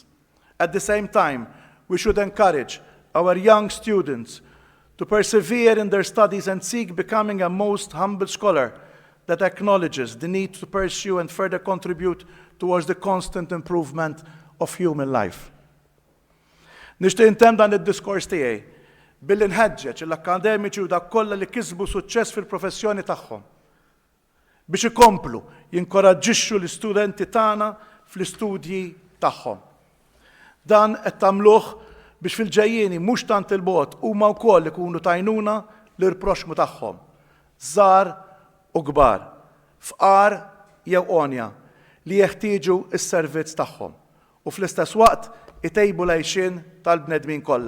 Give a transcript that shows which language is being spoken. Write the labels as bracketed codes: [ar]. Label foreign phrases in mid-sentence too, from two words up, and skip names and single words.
[en] At the same time, we should encourage our young students to persevere in their studies and seek becoming a most humble scholar that acknowledges the need to pursue and further contribute towards the constant improvement of human life. [mt] Nixtieq intemm dan id-diskors tiegħi billi nħeġġeġ l-akkademiċi u dak kollha li kisbu suċċess fil-professjoni tagħhom biex ikomplu jinkoraġġixxu l-istudenti tagħna fl-istudji tagħhom. Dan qed tagħmluh biex fil-ġejjieni mhux tant il-bogħod huma wkoll ikunu tajnuna l-irproxmu tagħhom, żgħar u kbar, fqar jew għonja li jeħtieġu s-servizz tagħhom u fl-istess waqt itejbu l-għajxien tal-bnedmin kollha.